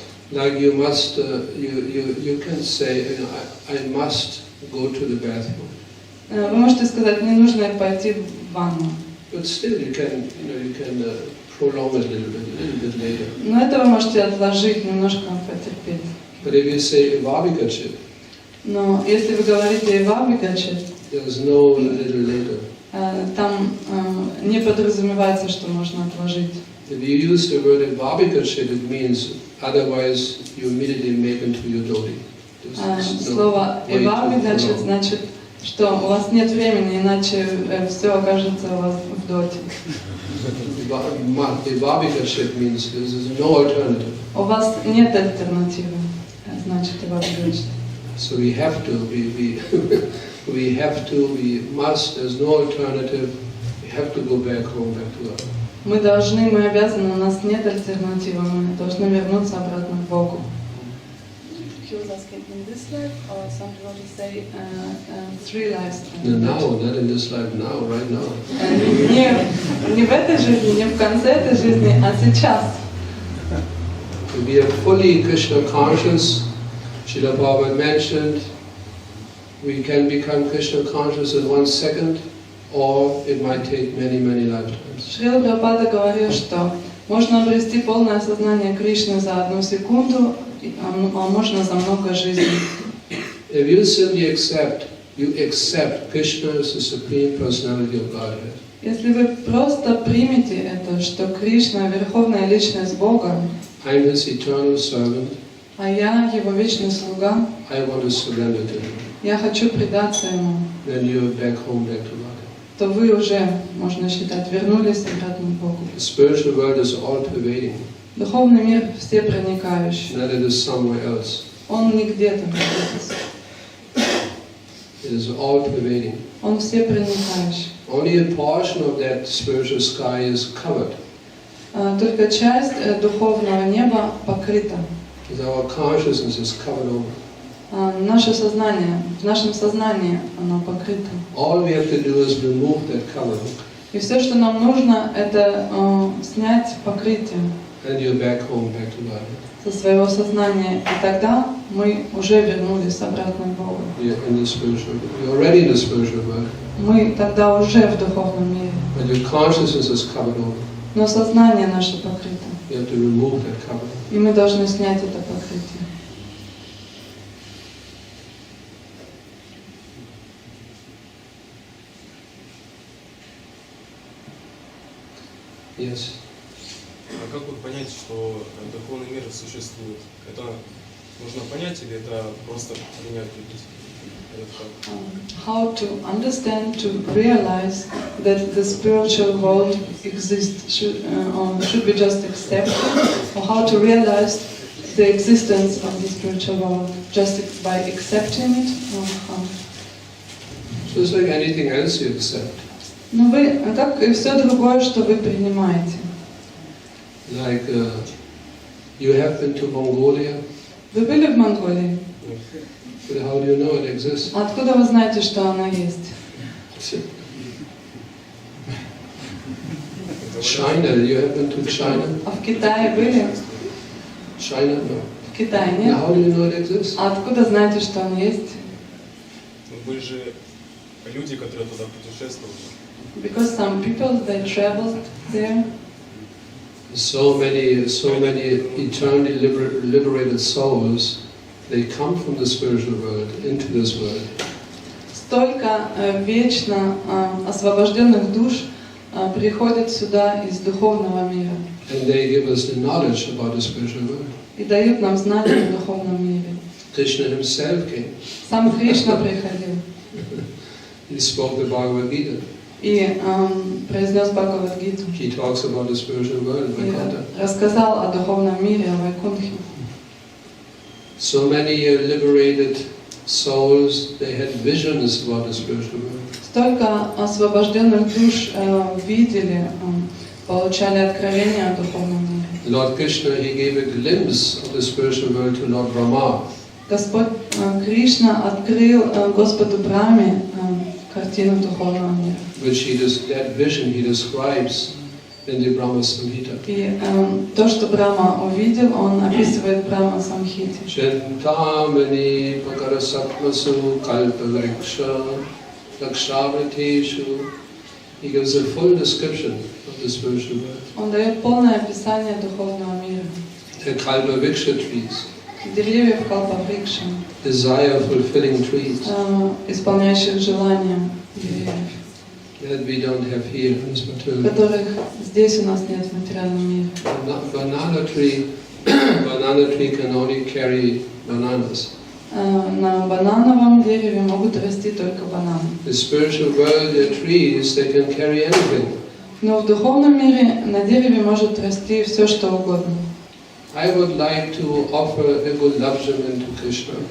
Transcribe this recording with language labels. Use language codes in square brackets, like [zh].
[en] Like you must, you can say, I must go to the bathroom. [ru] Вы можете сказать, мне нужно пойти в ванну. [en] But still you can prolong it a little bit later. [ru] Но это вы можете отложить, немножко потерпеть. [en] But if you say evavigachit, [ru] Но если вы говорите «эва вигача», [en] there's no little later. [ru] там не подразумевается, что можно отложить. [en] If you use the word evavigachit, it means otherwise you immediately make into your deity. [ru] Слово «эва вигача» значит, что у вас нет времени, иначе все окажется у вас в доте. [en] Evavigachit means there's no alternative. [ru] У вас нет альтернативы, значит «эва вигача». [en] So we have to, we must, there's no alternative, we have to go back home, back to God. [ru] Мы должны, мы обязаны, у нас нет альтернативы, мы должны вернуться обратно к Богу. [en] He was asking, in this life, or somebody want to say 3 lives? Now, not in this life, now, right now. [ru] Не в этой жизни, не в конце этой жизни, а сейчас. [en] If we are fully Krishna conscious, Srila Prabhupada mentioned, we can become Krishna conscious in 1 second, or it might take many, many lifetimes. [ru] Шрила Прабхупада говорил, что можно обрести полное сознание Кришны за 1 секунду, а можно за много жизней. [en] If you simply accept Krishna as the Supreme Personality of Godhead, [ru] Если вы просто примете это, что Кришна — Верховная Личность Бога, [en] I'm His eternal servant, [ru] а я Его вечный слуга, [en] I want to surrender to Him, [ru] я хочу предаться Ему, [en] then you're back home, back to God. [ru] то вы уже, можно считать, вернулись обратно к Богу. [en] The spiritual world is all-pervading, [ru] Духовный мир всепроникающий. [en] not it is somewhere else. [ru] Он не где-то находится. [en] It is all-pervading. [ru] Он всепроникающий. [en] Only a portion of that spiritual sky is covered. [ru] Только часть духовного неба покрыта. [en] Because our consciousness is covered over. [ru] Наше сознание, в нашем сознании оно покрыто. [en] All we have to do is remove that cover, [ru] И все, что нам нужно, это снять покрытие [en] and you're back home, back to God. [ru] со своего сознания. И тогда мы уже вернулись обратно к Богу. [en] You're in the spiritual. You're already in the spiritual world, [ru] Мы тогда уже в духовном мире. [en] but your consciousness is covered over. [ru] Но сознание наше покрыто. [en] You have to remove that cover. [ru] И мы должны снять это покрытие. [en] Yes. [ru] А как вот понять, что духовный мир существует? Это нужно понять или это просто принять этот факт? [en] How to understand, to realize that the spiritual world exists, should be just accepted, or how to realize the existence of the spiritual world just by accepting it, or how? So it's like anything else you accept. [ru] Ну вы, как и все другое, что вы принимаете. [en] Like you have been to Mongolia. [ru] Вы были в Монголии? [en] But how do you know it exists? [ru] Откуда вы знаете, что она есть? [en] China, you have been to China? [ru] А в Китае были? [en] China, no. [ru] В Китае [en] Now, [ru] нет? [en] how do you know it exists? [ru] А откуда знаете, что он есть? Ну, были же люди, которые туда путешествовали. [en] Because some people, they traveled there. So many eternally liberated souls, they come from the spiritual world into this world. [ru] Столько вечно освобожденных душ приходят сюда из духовного мира [en] And they give us the knowledge about the spiritual world. [ru] и дают нам знания о духовном мире. [en] Krishna himself came. [ru] Сам Кришна приходил [en] He spoke the Bhagavad Gita. [ru] и произнес Бхагавад-гиту. [en] He talks about the spiritual world, [ru] И [en] Vaikuntha. [ru] рассказал о духовном мире, о Вайкунтхе. [en] So many liberated souls, they had visions about the spiritual world. [ru] Столько освобожденных душ видели, получали откровения о духовном мире. [en] Lord Krishna, he gave a glimpse of the spiritual world to Lord Brahma. [ru] Господь Кришна открыл Господу Брахме картину духовного мира. [en] Which that vision he describes in the Brahma Samhita. [ru] И то, что Брахма увидел, он описывает в Брахма Самхите. [sa] Chintamani pakarasatmasu kalpavriksha lakshavriteshu. [en] He gives a full description of the spiritual world. [ru] Он дает полное описание духовного мира. [en] The kalpavriksha trees, [ru] Деревьев Калпаврикша, [en] desire-fulfilling trees [ru] исполняющих желания деревьев, [en] that we don't have here in this material. [ru] которых здесь у нас нет в материальном мире. [en] Banana tree can only carry bananas. [ru] На банановом дереве могут расти только бананы. [en] The spiritual world, the trees, they can carry anything. [ru] Но в духовном мире на дереве может расти все, что угодно. [en] I would like to offer a gulab jamun to Krishna.